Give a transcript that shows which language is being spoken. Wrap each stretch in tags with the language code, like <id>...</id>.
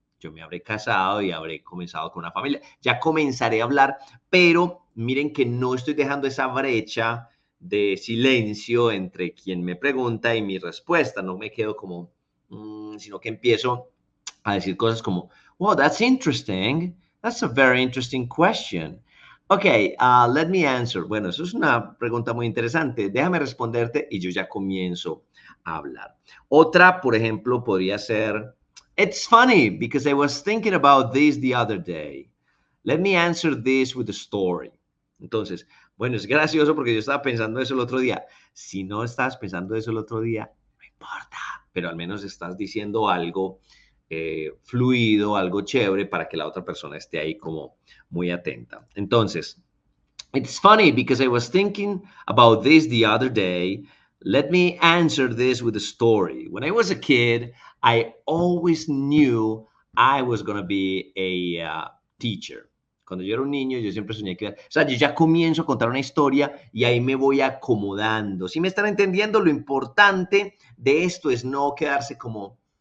<es>Yo me habré casado y habré comenzado con una familia. Ya comenzaré a hablar, pero miren que no estoy dejando esa brecha de silencio entre quien me pregunta y mi respuesta. No me quedo como, sino que empiezo a decir cosas como,</es> <en>wow, that's interesting. That's a very interesting question. Okay, let me answer.</en> <es>Bueno, eso es una pregunta muy interesante. Déjame responderte y yo ya comienzo a hablar. Otra, por ejemplo, podría ser,</es> <en>it's funny because I was thinking about this the other day. Let me answer this with a story.</en> <es>Entonces, bueno, es gracioso porque yo estaba pensando eso el otro día. Si no estabas pensando eso el otro día, no importa. pero al menos estás diciendo algo fluido, algo chévere para que la otra persona esté ahí como muy atenta.</es> <en>Entonces, it's funny because I was thinking about this the other day. Let me answer this with a story. When I was a kid, I always knew I was going to be a teacher.</en> <es>Cuando yo era un niño, yo siempre soñé que... O sea, yo ya comienzo a contar una historia y ahí me voy acomodando. Si me están entendiendo, lo importante de esto es no quedarse como...</es>